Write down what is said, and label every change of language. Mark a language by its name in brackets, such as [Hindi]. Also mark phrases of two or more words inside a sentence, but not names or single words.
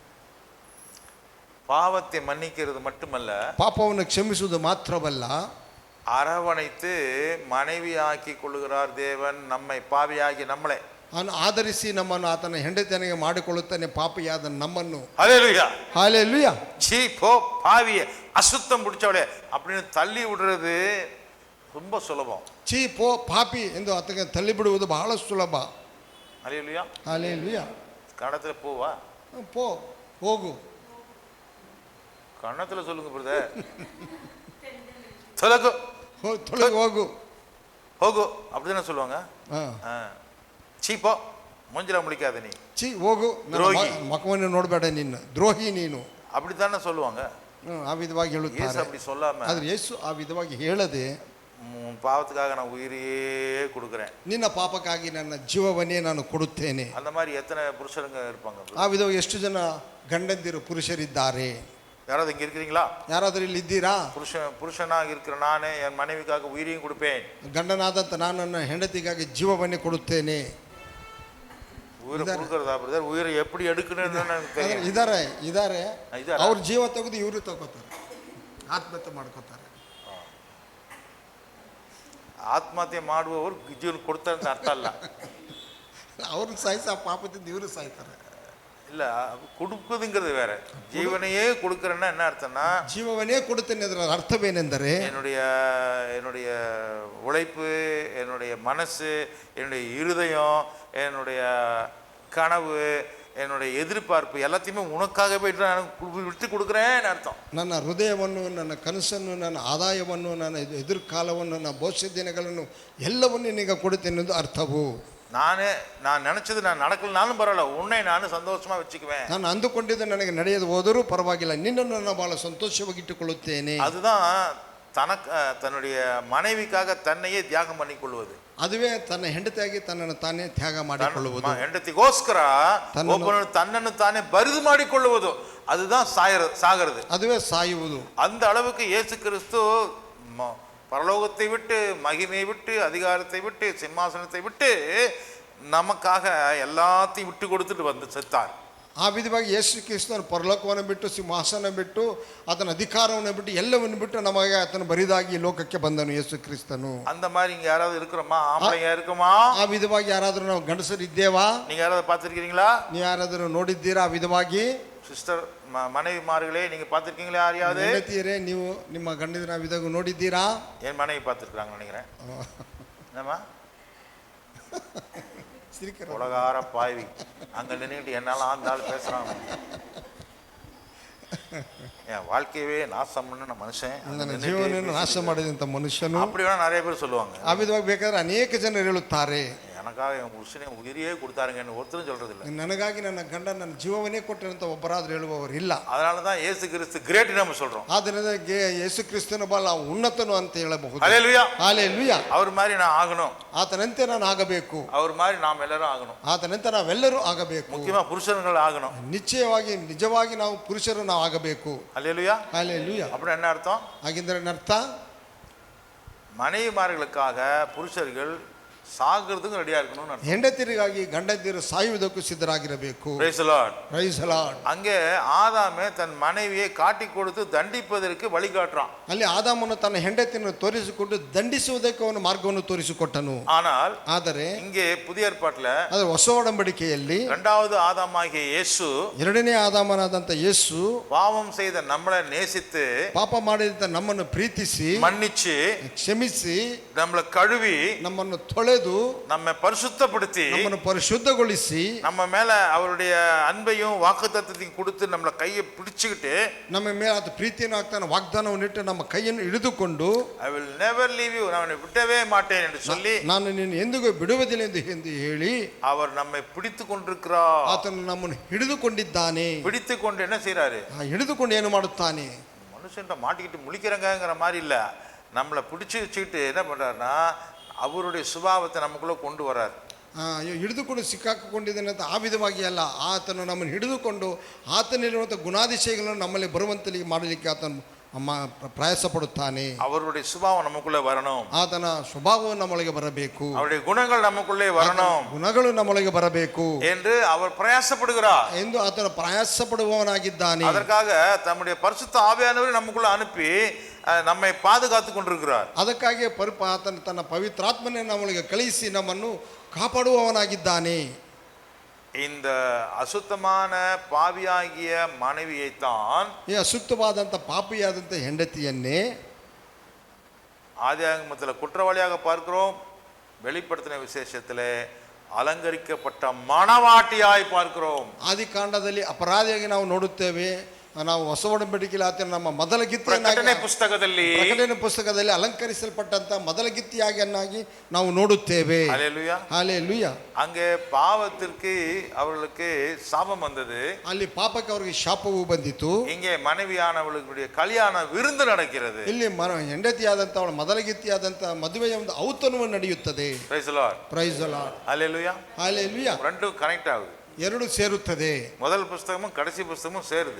[Tamil] பாவத்தை மன்னிக்கிறது மட்டுமல்ல, [Kannada] ಪಾಪವನ್ನು ಕ್ಷಮಿಸುವುದು ಮಾತ್ರವಲ್ಲ, [Tamil] அரவணைத்து மனைவியாக்கி கொள்ளுகிறார் தேவன் நம்மை, பாவியாகி நம்மளை [Kannada] ಆಧರಿಸಿ ನಮ್ಮನ್ನು ಆತನ ಹೆಂಡತಿಯನಿಗೆ ಮಾಡಿಕೊಳ್ಳುತ್ತಾನೆ, ಪಾಪಿಯಾದ ನಮ್ಮನ್ನು. [Tamil] ஹல்லேலூயா. ஹல்லேலூயா. சீ போ பாவிய, அசுத்தம் பிடிச்சவளே அப்படின்னு தள்ளி விடுறது ரொம்ப சுலபம். [Kannada] ಚೀ ಪೋ ಪಾಪಿ ಎಂದು ಆತಗೆ ತಳ್ಳಿ ಬಿಡುವುದು ಬಹಳ ಸುಲಭ. [Tamil] ஹல்லேலூயா. ஹல்லேலூயா. கன்னத்துல போவா? [Kannada] போ, ಹೋಗು. [Tamil] கன்னத்துல சொல்லுங்க பிரதர். தொலகு, [Kannada] ತೊಲಗು, ಹೋಗು, [Tamil] ಹೋಗು அப்படிதானே சொல்லுவாங்க. சீ போ மூஞ்சில ಮುಳಿಕಾத ನೀ [Kannada] ಛೀ ಹೋಗು, ನನ್ನ ದ್ರೋಹಿ. ಮುಖವನ್ನು ನೋಡಬೇಡ, ನಿನ್ನ ದ್ರೋಹಿ ನೀನು. [Tamil] அப்படித்தானே சொல்லுவாங்க. [Kannada] ಆ ವಿಧವಾಗಿ [Tamil] இயேசு [Kannada] ಹೇಳುತ್ತಾರೆ. [Tamil] அப்படி சொல்லாம, [Kannada] ಆದ್ರೆ ಯೇಸು ಆ ವಿಧವಾಗಿ ಹೇಳದೆ, [Tamil] உன் பாவத்துக்காக நான் உயிரையே கொடுக்குறேன், [Kannada] ನಿನ್ನ ಪಾಪಕ್ಕಾಗಿ ನನ್ನ ಜೀವವನ್ನೇ ನಾನು ಕೊಡುತ್ತೇನೆ. [Tamil] அந்த மாதிரி எத்தனை புருஷருங்க இருப்பாங்க? [Kannada] ಆ ವಿಧವಾಗಿ ಎಷ್ಟು ಜನ ಗಂಡಂದಿರು ಪುರುಷರಿದ್ದಾರೆ? [Tamil] யாராவது இங்க இருக்கிறீங்களா? [Kannada] ಯಾರಾದರೂ ಇಲ್ಲಿ ಇದ್ದೀರಾ? [Tamil] புருஷனாக இருக்கிற நானே என் மனைவிக்காக உயிரையும் கொடுப்பேன். [Kannada] ಗಂಡನಾದಂತ ನಾನು ನನ್ನ ಹೆಂಡತಿಗಾಗಿ ಜೀವವನ್ನೇ ಕೊಡುತ್ತೇನೆ. [Tamil] உயிரை கொடுக்கறதா பிரதர்? உயிரை எப்படி எடுக்கணும்னு எனக்கு தெரியும். [Kannada] ಇದಾರೆ ಇದಾರಾ? ಅವ್ರ ಜೀವ ತೆಗೆದು ಇವರು ತಗೋತಾರೆ, ಆತ್ಮಹತ್ಯೆ ಮಾಡ್ಕೋತಾರೆ. ಆತ್ಮಹತ್ಯೆ ಮಾಡುವವರು ಜೀವನ ಕೊಡ್ತಾರೆ ಅಂತ ಅರ್ಥ ಅಲ್ಲ. ಅವ್ರನ್ನ ಸಾಯಿಸಿ ಆ ಪಾಪದಿಂದ ಇವರು ಸಾಯ್ತಾರೆ. [Tamil] இல்ல, கொடுக்குதுங்கிறது வேற. ஜீவனையே கொடுக்கறேன்னா என்ன அர்த்தம்னா, [Kannada] ಜೀವವನ್ನೇ ಕೊಡುತ್ತೇನೆ ಅದರ ಅರ್ಥವೇನೆಂದರೆ, [Tamil] என்னுடைய உழைப்பு, என்னுடைய மனசு, என்னுடைய இருதயம், என்னுடைய கனவு, என்னுடைய எதிர்பார்ப்பு எல்லாத்தையுமே உனக்காகவே நான் விட்டு கொடுக்குறேன்னு அர்த்தம். [Kannada] ನನ್ನ ಹೃದಯವನ್ನು, ನನ್ನ ಕನಸನ್ನು, ನನ್ನ ಆದಾಯವನ್ನು, ನನ್ನ ಎದುರ್ಕಾಲವನ್ನು, ನನ್ನ ಭವಿಷ್ಯ ದಿನಗಳನ್ನು ಎಲ್ಲವನ್ನೂ ನಿನಗೆ ಕೊಡುತ್ತೇನೆ ಎಂದು ಅರ್ಥವು. [Tamil] நான் நினைச்சது நான் நடக்கலனாலும் பரவாயில்ல, உன்னை நான் சந்தோஷமா வச்சுக்குவேன். [Kannada] ನಾನು ಅಂದುಕೊಂಡಿದ್ದು ನನಗೆ ನಡೆಯದು ಹೋದರೂ ಪರವಾಗಿಲ್ಲ, ನಿನ್ನನ್ನು ನಾನು ಬಹಳ ಸಂತೋಷವಾಗಿ ಇಟ್ಟುಕೊಳ್ಳುತ್ತೇನೆ. [Tamil] அதுதான் தன்னுடைய மனைவிக்காக தன்னையே தியாகம் பண்ணிக்கொள்வது. [Kannada] ಅದುವೇ ತನ್ನ ಹೆಂಡತಿಯಾಗಿ ತನ್ನನ್ನು ತಾನೇ ತ್ಯಾಗ ಮಾಡಿಕೊಳ್ಳುವುದು. ಹೆಂಡತಿಗೋಸ್ಕರ ಒಬ್ಬನು ತನ್ನನ್ನು ತಾನೇ ಬರಿದು ಮಾಡಿಕೊಳ್ಳುವುದು, [Tamil] அதுதான் சாகிறது. [Kannada] ಅದುವೇ ಸಾಯುವುದು. [Tamil] அந்த அளவுக்கு இயேசு கிறிஸ்து பரலோகத்தை விட்டு, மகிமையை விட்டு, அதிகாரத்தை விட்டு, சிம்மாசனத்தை விட்டு நமக்காக எல்லாத்தையும் விட்டு கொடுத்துட்டு வந்து செத்தார். [Kannada] ಆ ವಿಧವಾಗಿ ಯೇಸು ಕ್ರಿಸ್ತನು ಪರಲೋಕವನ್ನು ಬಿಟ್ಟು, ಸಿಂಹಾಸನ ಬಿಟ್ಟು, ಆತನ ಅಧಿಕಾರವನ್ನು ಬಿಟ್ಟು, ಎಲ್ಲವನ್ನು ಬಿಟ್ಟು ನಮಗೆ ಆತನು ಬರಿದಾಗಿ ಲೋಕಕ್ಕೆ ಬಂದನು ಯೇಸು ಕ್ರಿಸ್ತನು. [Tamil] அந்த மாதிரி இங்க யாராவது இருக்கிறோமா? ஆம்பளைங்க இருக்குமா? [Kannada] ಆ ವಿಧವಾಗಿ ಯಾರಾದರೂ ನಾವು ಗಂಡಸರು ಇದ್ದೇವಾ? [Tamil] நீங்க யாராவது பார்த்திருக்கீங்களா? [Kannada] ನೀವು ಯಾರಾದರೂ ನೋಡಿದ್ದೀರಾ? ಆ ವಿಧವಾಗಿ ಸಿಸ್ಟರ್, [Tamil] மனைவிமார்களே, நீங்க பார்த்திருக்கீங்களா? யாரையாவது [Kannada] ಹೆಂಡತಿಯರೇ, ನೀವು ನಿಮ್ಮ ಗಂಡನ ವಿಧವಾಗಿ ನೋಡಿದ್ದೀರಾ? [Tamil] என் மனைவி பார்த்திருக்காங்க நினைக்கிறேன். என்னம்மா உலகார பாய்வி அங்க நின்றுட்டு என்னால ஆந்தாள் பேசுறான். என் வாழ்க்கையவே நாசம் பண்ண மனுஷன், [Kannada] ನನ್ನ ಜೀವನವನ್ನು ನಾಶ ಮಾಡಿದಂಥ ಮನುಷ್ಯನು, [Tamil] அப்படி வேணா நிறைய பேர் சொல்லுவாங்க. [Kannada] ಆ ವಿಧವಾಗಿ ಬೇಕಾದ್ರೆ ಅನೇಕ ಜನರು ಹೇಳುತ್ತಾರೆ, [Tamil] எனக்காக என் புருஷனே உயிரையே கொடுத்தாருங்கன்னு ஒருத்தரும் சொல்றது இல்லை. [Kannada] ನನಗಾಗಿ ನನ್ನ ಗಂಡ ನನ್ನ ಜೀವವನ್ನೇ ಕೊಟ್ಟರಂತ ಒಬ್ಬರಾದ್ರೂ ಹೇಳುವವರು ಇಲ್ಲ. [Tamil] அதனாலதான் இயேசு கிறிஸ்து கிரேட் நம்ம சொல்றோம். [Kannada] ಆದ್ದರಿಂದ ಯೇಸು ಕ್ರಿಸ್ತನ ಬಹಳ ಉನ್ನತನು ಅಂತ ಹೇಳಬಹುದು. [Tamil] ஹல்லேலூயா, ஹல்லேலೂಯಾ. அவர் மாதிரி நான் ஆகணும், [Kannada] ಆತನಂತೆ ನಾನು ಆಗಬೇಕು, [Tamil] அவர் மாதிரி நாம் எல்லாரும் ஆகணும். [Kannada] ಆತನಂತೆ ನಾವೆಲ್ಲರೂ ಆಗಬೇಕು. [Tamil] முக்கியமா புருஷர்கள் ஆகணும். [Kannada] ನಿಜವಾಗಿ ನಾವು ಪುರುಷರು ನಾವು ಆಗಬೇಕು. [Tamil] ஹல்லேலூயா, ஹல்லேலூயா. அப்படி என்ன அர்த்தம்? [Kannada] ಹಾಗಿದ್ರೆ ಅರ್ಥ, [Tamil] மனைவிமார்களுக்காக புருஷர்கள் சாகிறதுக்கு ரெடியா இருக்கணும். [Kannada] ಹೆಂಡತಿಯರಿಗಾಗಿ ಗಂಡಂದಿರು ಸಾಯುವುದಕ್ಕೂ ಸಿದ್ಧರಾಗಿರಬೇಕು. [English] Praise the Lord. Praise the Lord. [Tamil] அங்கே ஆதாமே தன் மனைவியை காட்டி கொடுத்து தண்டிப்பதற்கு வழிகாட்டுறான். [Kannada] ಅಲ್ಲಿ ಆದಾಮನು ತನ್ನ ಹೆಂಡತಿಯನ್ನು ತೋರಿಸಿಕೊಂಡು ದಂಡಿಸುವುದಕ್ಕೆ ಅವನು ಮಾರ್ಗವನ್ನು ತೋರಿಸಿಕೊಟ್ಟನು. ಆದರೆ [Tamil] இங்கே புதிய ஏற்பாட்டுல, [Kannada] ಅದರ ಹೊಸ ಒಡಂಬಡಿಕೆಯಲ್ಲಿ [Tamil] இரண்டாவது ஆதாமாகிய இயேசு, [Kannada] ಎರಡನೇ ಆದಾಮನಾದಂತ ಯೇಸು [Tamil] பாவம் செய்த நம்மளை நேசித்து, [Kannada] ಪಾಪ ಮಾಡಿದ ನಮ್ಮನ್ನು ಪ್ರೀತಿಸಿ, [Tamil] மன்னிச்சு, [Kannada] ಕ್ಷಮಿಸಿ, [Tamil] நம்மளை கழுவி, [Kannada] ನಮ್ಮನ್ನು ತೊಳೆದು, [Tamil] நம்மை பரிசுத்தப்படுத்தி, [Kannada] ನಮ್ಮನ್ನು ಪರಿಶುದ್ಧಗೊಳಿಸಿ, [Tamil] நம்ம மேல அவருடைய அன்பையும் வாக்குத்தத்தத்தையும் கொடுத்து நம்மளை கையை பிடிச்சுக்கிட்டு, [Kannada] ನಮ್ಮ ಮೇಲೆ ಆತ ಪ್ರೀತಿಯನ್ನು ಆಗ್ತಾನೆ ವಾಗ್ದಾನವನ್ನು ಇಟ್ಟು ನಮ್ಮ ಕೈಯನ್ನು ಹಿಡಿದುಕೊಂಡು, [English] I will never leave you, [Tamil] நான் விட்டவே மாட்டேன் என்று சொல்லி, [Kannada] ನಾನು ನಿನ್ನ ಎಂದಿಗೂ ಬಿಡುವುದಿಲ್ಲ ಎಂದು ಹೇಳಿ [Tamil] அவர் நம்மை பிடித்து கொண்டிருக்கிறார். [Kannada] ಆತನು ನಮ್ಮನ್ನು ಹಿಡಿದುಕೊಂಡಿದ್ದಾನೆ. [Tamil] பிடித்து கொண்டு என்ன செய்யறாரு? [Kannada] ಹಿಡಿದುಕೊಂಡು ಏನು ಮಾಡುತ್ತಾನೆ? [Tamil] மனுஷன்ட்ட மாட்டிக்கிட்டு முழிக்கிறங்கிற மாதிரி இல்ல, நம்மளை பிடிச்சு வச்சுக்கிட்டு என்ன பண்றாருன்னா, அவருடைய சுபாவத்தை நமக்குள்ள கொண்டு வர்றாரு. [Kannada] ಹಿಡಿದುಕೊಂಡು ಸಿಕ್ಕಾಕೊಂಡಿದ್ದಾನೆ ಅಂತ ಆ ವಿಧವಾಗಿ ಅಲ್ಲ, ಆತನು ನಮ್ಮನ್ನು ಹಿಡಿದುಕೊಂಡು ಆತನಲ್ಲಿರುವಂಥ ಗುಣಾತಿಶಯಗಳನ್ನು ನಮ್ಮಲ್ಲಿ ಬರುವಂತೆ ಮಾಡಲಿಕ್ಕೆ ಆತನು ಪ್ರಯಾಸ ಪಡುತ್ತಾನೆ. [Tamil] அவருடைய சுபாவம் நமக்குள்ளே வரணும், [Kannada] ಆತನ ಸ್ವಭಾವವು ನಮ್ಮೊಳಗೆ ಬರಬೇಕು, [Tamil] அவருடைய குணங்கள் நமக்குள்ளே வரணும், [Kannada] ಗುಣಗಳು ನಮ್ಮೊಳಗೆ ಬರಬೇಕು [Tamil] என்று அவர் பிரயாசப்படுகிறார். [Kannada] ಎಂದು ಆತನ ಪ್ರಯಾಸ ಪಡುವವನಾಗಿದ್ದಾನೆ. [Tamil] அதற்காக தம்முடைய பரிசுத்த ஆவியானவரை நமக்குள்ள அனுப்பி நம்மை பாதுகாத்து கொண்டிருக்கிறார். [Kannada] ಅದಕ್ಕಾಗಿ ಆತನ ತನ್ನ ಪವಿತ್ರಾತ್ಮನೇ ನಮ್ಮೊಳಗೆ ಕಳುಹಿಸಿ ನಮ್ಮನ್ನು ಕಾಪಾಡುವವನಾಗಿದ್ದಾನೆ. [Tamil] இந்த அசுத்தமான பாவியாகிய மனைவியைத்தான், [Kannada] ಈ ಅಶುದ್ಧವಾದಂಥ ಪಾಪಿಯಾದಂಥ ಹೆಂಡತಿಯನ್ನೇ ஆதியாகமத்தில் குற்றவாளியாக பார்க்கிறோம், வெளிப்படுத்தின விசேஷத்தில் அலங்கரிக்கப்பட்ட மணவாட்டியாய் பார்க்கிறோம். ಆದಿಕಾಂಡದಲ್ಲಿ ಅಪರಾಧಿಯಾಗಿ ನಾವು ನೋಡುತ್ತೇವೆ, ನಾವು ಹೊಸ ಒಡಂಬಡಿಕೆಯಲ್ಲಿ ಆತನ ನಮ್ಮ ಮೊದಲ ಪ್ರಕಟಣೆ ಪುಸ್ತಕದಲ್ಲಿ ಪ್ರಕಟಣೆ ಪುಸ್ತಕದಲ್ಲಿ ಅಲಂಕರಿಸಲ್ಪಟ್ಟಂತ ಮೊದಲ ಗಿತ್ತಿಯಾಗಿ ನಾವು ನೋಡುತ್ತೇವೆ. [Tamil] ஹல்லேலூயா. ஹல்லேலூயா. அங்கே பாவத்திற்கு அவர்களுக்கு சாபம் வந்தது, [Kannada] ಅಲ್ಲಿ ಪಾಪಕ್ಕೆ ಅವರಿಗೆ ಶಾಪವು ಬಂದಿತು. [Tamil] இங்கே மனைவியானவளுடைய கல்யாண விருந்து நடக்கிறது. [Kannada] ಇಲ್ಲಿ ಹೆಂಡತಿಯಾದಂತ ಅವಳ ಮೊದಲ ಗಿತ್ತಿಯಾದಂತ ಮದುವೆಯ ಒಂದು ಔತಣವು ನಡೆಯುತ್ತದೆ. [English] Praise the Lord. Praise the Lord. [Tamil] ஹல்லேலூயா. ஹல்லேலூயா. ரெண்டும் கனெக்ட் ஆகுது, [Kannada] ಎರಡು ಸೇರುತ್ತದೆ. [Tamil] முதல் புஸ்தகமும் கடைசி புஸ்தகமும் சேருது.